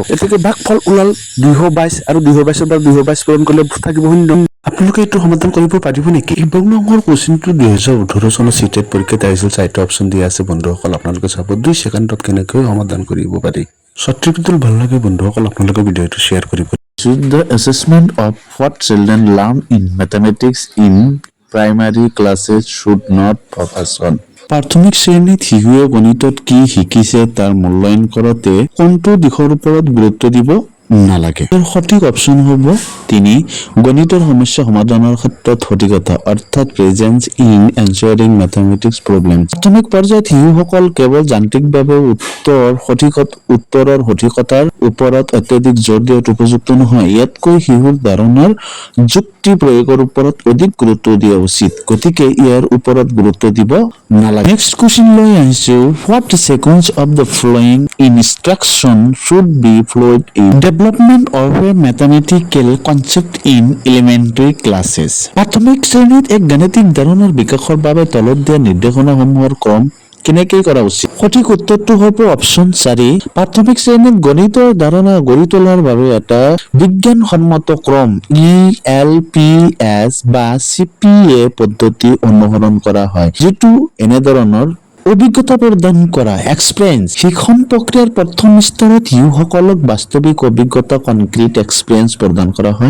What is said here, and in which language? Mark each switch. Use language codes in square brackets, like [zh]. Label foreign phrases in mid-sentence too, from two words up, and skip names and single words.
[as] এতিয়াকে ভাগফল ওলাল 222 আৰু 222 পৰা 222 পূৰণ কৰিলে থাকিব 0। আপোনালোকে এইটো সমাধান কৰিব পাৰিব নেকি? 1 নম্বৰ কুৱেশ্যনটো 2018 চনৰ চিটেট পৰীক্ষাত আহিছিল। 4টা অপচন দিয়া আছে বন্ধুসকল। আপোনালোকে চাব 2 ছেকেণ্ডত কেনেকৈ সমাধান কৰিব পাৰি। সঠিকটো ভাল লাগে বন্ধুসকল আপোনালোকে ভিডিঅ'টো শ্বেয়াৰ কৰিব। [en] The assessment of what children learn in mathematics in primary classes should not focus on. [as] প্ৰাথমিক শ্ৰেণীত শিশুৱে গণিতত কি শিকিছে তাৰ মূল্যায়ন কৰোঁতে কোনটো দিশৰ ওপৰত গুৰুত্ব দিব নালাগে? সঠিক অপচন হ'ব 3 গণিতৰ সমস্যা সমাধানৰ ক্ষেত্ৰত সঠিকতা অৰ্থাৎ [en] presence in answering mathematics problem. [as] প্ৰাথমিক পৰ্যায়ত শিশুসকল কেৱল যান্ত্ৰিকভাৱে উত্তৰৰ সঠিকতাৰ ওপৰত অত্যাধিক জোৰ দিয়াটো উপযুক্ত নহয়। ইয়াতকৈ শিশুৰ ধাৰণাৰ যুক্তি প্ৰয়োগৰ ওপৰত অধিক গুৰুত্ব দিয়া উচিত। গতিকে ইয়াৰ ওপৰত গুৰুত্ব দিব নালাগে। [en] next question [as] লৈ আহিছো [en] what sequence of the following instruction should be followed in development of a mathematical concept in elementary classes. [as] প্ৰাথমিক শ্ৰেণীত এক গাণিতিক ধাৰণাৰ বিকাশৰ বাবে তলত দিয়া নিৰ্দেশনাসমূহৰ ক্ৰম কেনেকৈ কৰা উচিত? সঠিক উত্তৰটো হ'ব অপচন 4 প্ৰাথমিক শ্ৰেণীত গণিতৰ ধাৰণা গঢ়ি তোলাৰ বাবে এটা বিজ্ঞানসন্মত ক্ৰম ELPS বা CPA পদ্ধতি অনুসৰণ কৰা হয়, যিটো এনেধৰণৰ অভিজ্ঞতা প্ৰদান কৰা এক্সপিৰিয়েঞ্চ শিক্ষণ প্ৰক্ৰিয়াৰ প্ৰথম স্তৰত শিশুসকলক বাস্তৱিক অভিজ্ঞতা [en] concrete experience [as] প্ৰদান কৰা হয়।